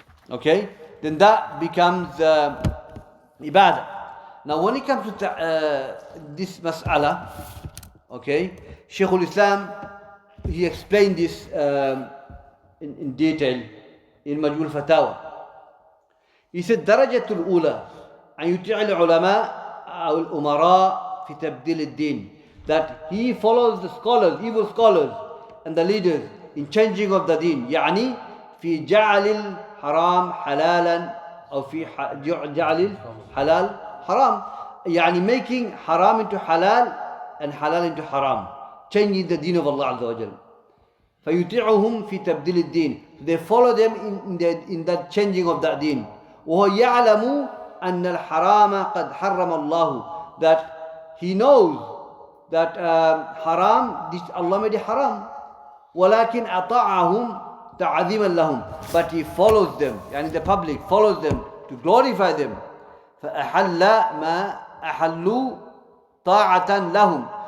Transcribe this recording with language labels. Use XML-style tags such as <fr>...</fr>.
<en>Okay? Then that becomes ibadah. Now when it comes to this mas'ala, okay, Shaykhul-Islam, he explained this in detail in Majmul Fatawa. He said,</en> <ar>درجة الأولى أن يطيع العلماء أو الأمراء في تبديل الدين.</ar> <en>That he follows the scholars, evil scholars, and the leaders in changing of the deen.</en> <ar>يعني في جعل الحرام حلالا أو في جعل الحلال haram. يعني</ar> <en>making haram into halal and halal into haram. Changing the deen of Allah Azza wa Jal.</en> <ar>فيطيعهم في تبديل الدين.</ar> <en>They follow them in that changing of that deen.</en> <ar>وهو يعلم أن الحرام قد حرم الله.</ar> <en>That he knows that haram, this Allah made it haram.</en> <ar>ولكن أطاعهم تعظيما لهم.</ar> <en>But he follows them,</en> <ar>يعني</ar> <en>the public follows them to glorify them.</en> <ar>فأحل ما أحلوا طاعة لهم.</ar>